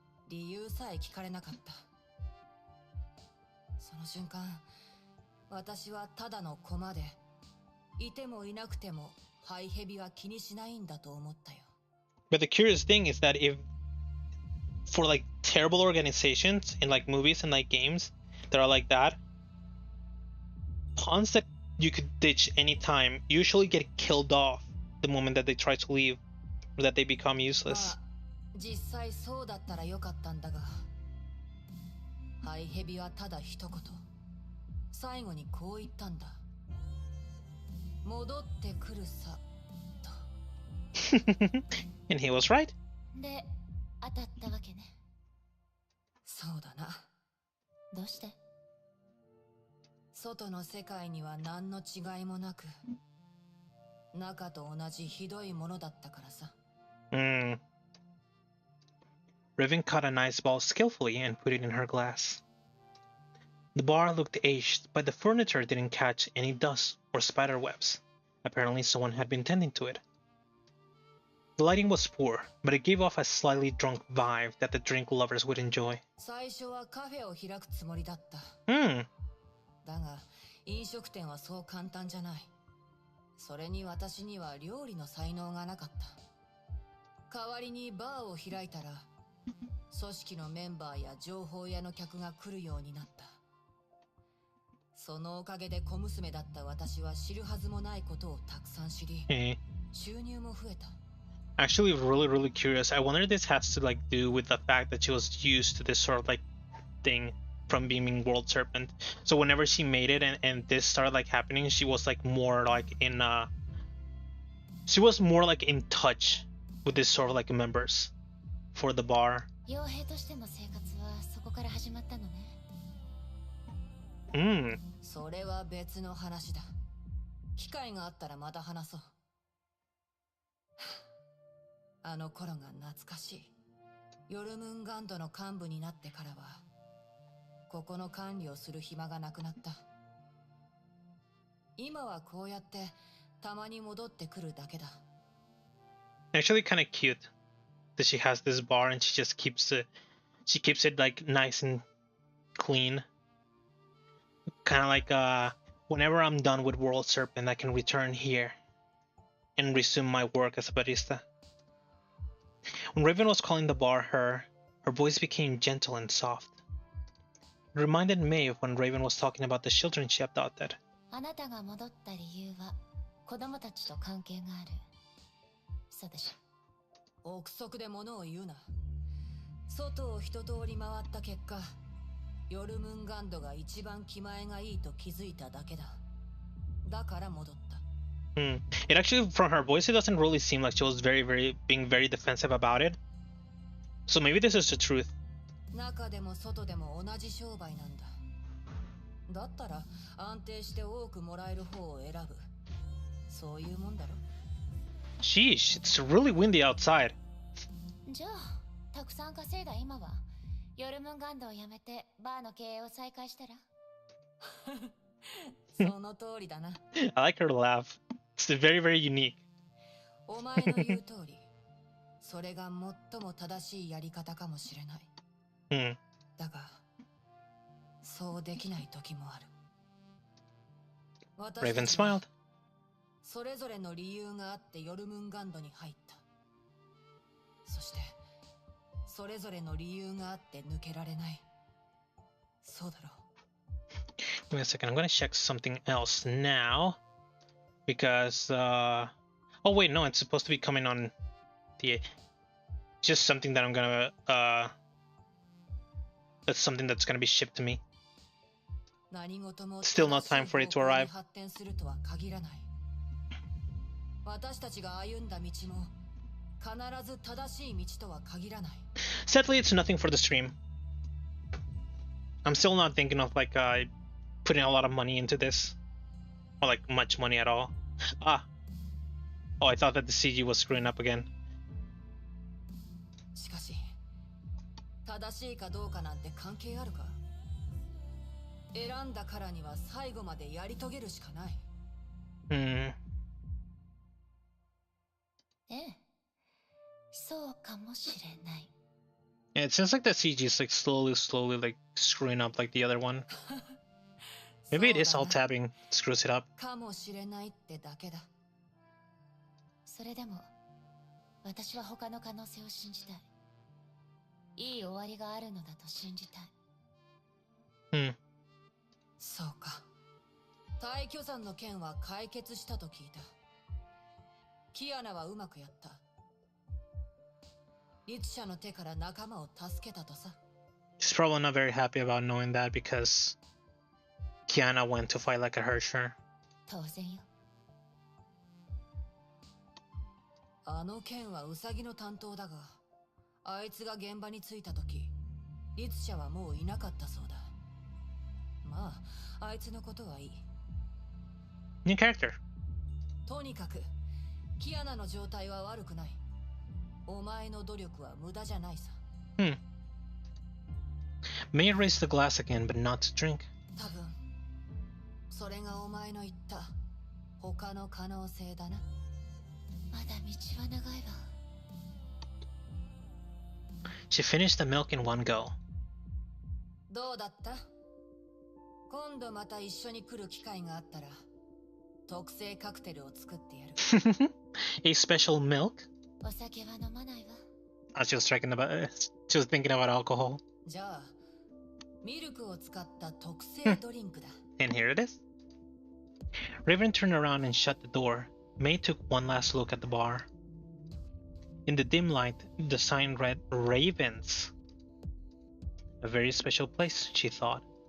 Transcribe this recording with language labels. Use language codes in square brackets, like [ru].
[ja] 理由さえ聞かれなかった。その瞬間、私はただの駒で、いてもいなくてもハイヘビは気にしないんだと思ったよ。 [en] But the curious thing is that if for like terrible organizations in like movies and like games that are like that, pawns that you could ditch anytime usually get killed off the moment that they try to leave or that they become useless. [ja] 実際そうだったらよかったんだが、ハイヘビはただ一言、最後にこう言ったんだ。戻ってくるさ、と。 [en] And he was right. [ja] で、当たったわけね。そうだな。どうして？外の世界には何の違いもなく、中と同じひどいものだったからさ。 [en] Riven caught an ice ball skillfully and put it in her glass. The bar looked aged, but the furniture didn't catch any dust or spider webs. Apparently someone had been tending to it. The lighting was poor, but it gave off a slightly drunk vibe that the drink lovers would enjoy. [ja] 最初はカフェを開くつもりだった。だが、飲食店はそう簡単じゃない。それに私には料理の才能がなかった。代わりにバーを開いたら、組織のメンバーや情報屋の客が来るようになった。そのおかげで小娘だった私は知るはずもないことをたくさん知り、収入も増えた。 [en] Actually, really curious. I wonder if this has to like do with the fact that she was used to this sort of like thing from being World Serpent. So whenever she made it and this started like happening, she was like more like in she was more like in touch with this sort of like members for the bar. [ja] 傭兵としての生活はそこから始まったのね。それは別の話だ。機会があったらまた話そう。あの頃が懐かしい。ヨルムンガンドの幹部になってからは、ここの管理をする暇がなくなった。今はこうやってたまに戻ってくるだけだ。 [en] Actually, kind of cute that she has this bar and she just keeps it like nice and clean. Kind of like whenever I'm done with World Serpent, I can return here and resume my work as a barista. When Raven was calling the bar her voice became gentle and soft. It reminded May of when Raven was talking about the children she adopted. [ja] あなたが戻った理由は子供たちと関係がある。そうでしょ。憶測で物を言うな。外を一通り回った結果、ヨルムンガンドが一番気前がいいと気づいただけだ。だから戻った。 [en] It actually, from her voice, it doesn't really seem like she was being very defensive about it. So maybe this is the truth. [ja] 中でも外でも同じ商売なんだ。だったら安定して多くもらえる方を選ぶ。そういうもんだろ。 [en] Sheesh, it's really windy outside. [ja] じゃあたくさん稼いだ今はヨルムンガンドをやめてバーの経営を再開したら。その通りだな。 [en] I like her laugh. It's very, very unique. [ja] お前の言う通り、それが最も正しいやり方かもしれない。 Hmm. だが、そうできない時もある。 [en] Raven smiled. [ja] それぞれの理由があってヨルムンガンドに入った。そしてそれぞれの理由があって抜けられない。そうだろう。 [en] Give me a second. I'm gonna check something else now because oh wait, no, it's supposed to be coming on the just something that I'm gonna that's something that's gonna be shipped to me. Still not time for it to arrive. [ja] 発展するとは限らない。私たちが歩んだ道も必ず正しい道とは限らない。 [en] Sadly, it's nothing for the stream. I'm still not thinking of like putting a lot of money into this, or like much money at all. Ah, oh, I thought that the CG was screwing up again. [ja] しかし正しいかどうかなんて関係あるか。選んだからには最後までやり遂げるしかない。 Hmm. ええ、そうかもしれない。 [en] Yeah, it seems like the CG is like slowly like screwing up like the other one. Maybe it is all tabbing screws it up. [ja] かもしれないってだけだ。それでも私は他の可能性を信じたい。いい終わりがあるのだと信じたい。 Hmm. そうか。大巨山の件は解決したと聞いた。キアナはうまくやった。律者の手から仲間を助けたとさ。 [en] She's probably not very happy about knowing that because Kiana went to fight like a Herrscher. [ja] 当然よ。あの件はウサギの担当だが、あいつが現場に着いた時、律者はもういなかったそうだ。まあ、あいつのことはいい。 [en] New character. [ja] とにかく、キアナの状態は悪くない。お前の努力は無駄じゃないさ。 Hmm. [en] May raise the glass again, but not to drink. [ja] 多分、それがお前の言った他の可能性だな。まだ道は長いわ。 [en] She finished the milk in one go. [ja] どうだった？今度また一緒に来る機会があったら、特製カクテルを作ってやる。 [en] A special milk? [ja] お酒は飲まないわ。 [en] She was thinking about alcohol. [ja] じゃあ、ミルクを使った特製ドリンクだ。 [en] And here it is. Raven turned around and shut the door. May took one last look at the bar. In the dim light, the sign read Ravens. A very special place, she thought.